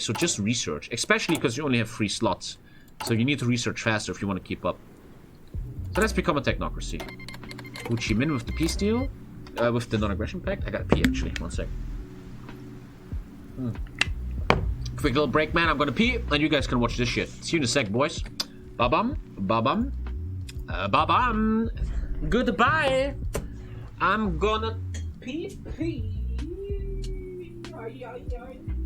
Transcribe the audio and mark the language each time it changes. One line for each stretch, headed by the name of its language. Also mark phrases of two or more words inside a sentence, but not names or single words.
English: So just research, especially because you only have 3 slots. So you need to research faster if you want to keep up. So let's become a technocracy. Ho Chi Minh with the peace deal. With the non-aggression pact. I gotta pee actually. 1 sec. Quick little break, man. I'm gonna pee, and you guys can watch this shit. See you in a sec, boys. Ba-bum. Ba-bum. Ba-bum. Goodbye. I'm gonna pee. Ay, ay, ay, ay.